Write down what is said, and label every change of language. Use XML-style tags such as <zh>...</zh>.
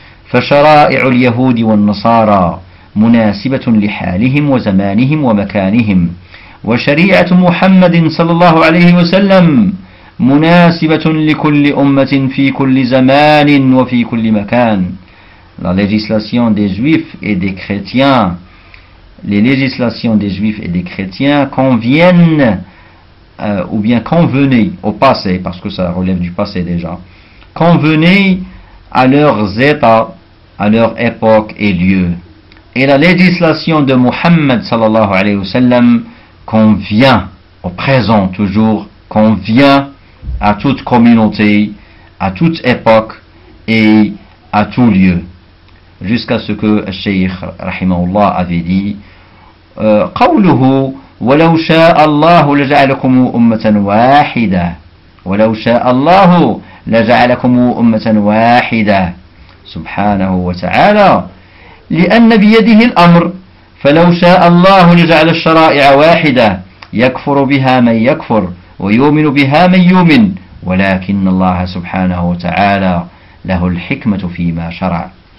<ar>فشرائع اليهود والنصارى مناسبة لحالهم وزمانهم ومكانهم وشريعة محمد صلى الله عليه وسلم مناسبة لكل أمة في كل زمان وفي كل مكان.</ar> <fr>La législation des juifs et des chrétiens, les législations des juifs et des chrétiens conviennent ou bien convenaient au passé, parce que ça relève du passé déjà, convenaient à leurs états, à leur époque et lieu. Et la législation de Muhammad sallallahu alayhi wa sallam convient au présent toujours, convient à toute communauté, à toute époque et à tout lieu. Jusqu'à ce que Cheikh rahimahullah avait dit</fr> <ar>قوله ولو شاء الله لجعلكم أمة واحدة ولو شاء الله لجعلكم أمة واحدة سبحانه وتعالى لأن بيده الأمر فلو شاء الله لجعل الشرائع واحدة يكفر بها من يكفر ويؤمن بها من يؤمن ولكن الله سبحانه وتعالى له الحكمة فيما شرع.</ar>